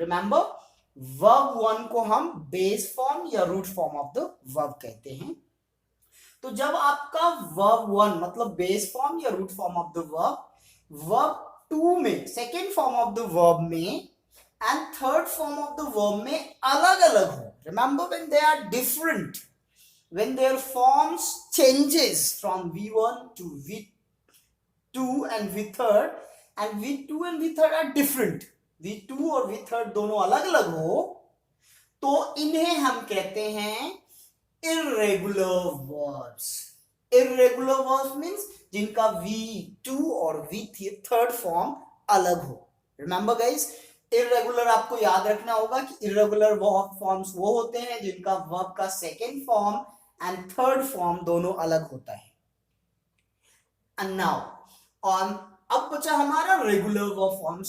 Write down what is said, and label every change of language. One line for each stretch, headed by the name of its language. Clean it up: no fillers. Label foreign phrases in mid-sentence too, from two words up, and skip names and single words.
Hindi: रिमेंबर, वर्ब 1 को हम
English: base form
Hindi: या
English: root form of the verb
Hindi: कहते हैं। तो जब आपका वर्ब 1 मतलब
English: base form
Hindi: या
English: root form of the verb
Hindi: 2 में
English: second form of the verb में and third form of the verb
Hindi: में अलग अलग हो,
English: remember when they are different, when their forms changes from V1 to V2 and V3 and V2 and V3 are different,
Hindi: V2 और V3 दोनों अलग अलग हो, तो इन्हें हम कहते हैं
English: irregular verbs। irregular verbs means
Hindi: जिनका V2 और V3 फॉर्म अलग हो।
English: remember guys,
Hindi: इरेगुलर आपको याद रखना होगा कि
English: irregular verb forms
Hindi: वो होते हैं जिनका वर्ब का
English: second form and third form
Hindi: दोनों अलग होता है।
English: and now on,
Hindi: अब बचा हमारा
English: regular verb forms.